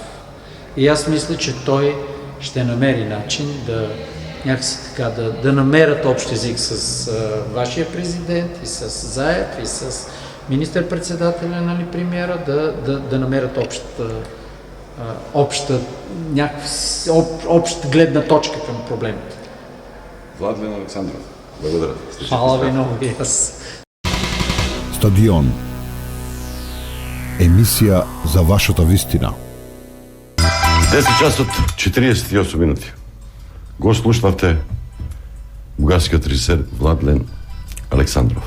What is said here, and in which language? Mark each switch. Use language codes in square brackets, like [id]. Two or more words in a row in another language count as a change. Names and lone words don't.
[bg] И аз мисля, че той ще намери начин някакси така, да намерят общ език с вашия президент и с Заев и с министър-председателя, нали, премиера, да намерят обща гледна точка към проблемите. Владлен Александров. Благодаря. [mk] Хвала ви много и аз. Стадион. Емисија за вашата вистина. 10 часот 48 минути. Го слушнавте бугарскиот режисер Владлен Александров.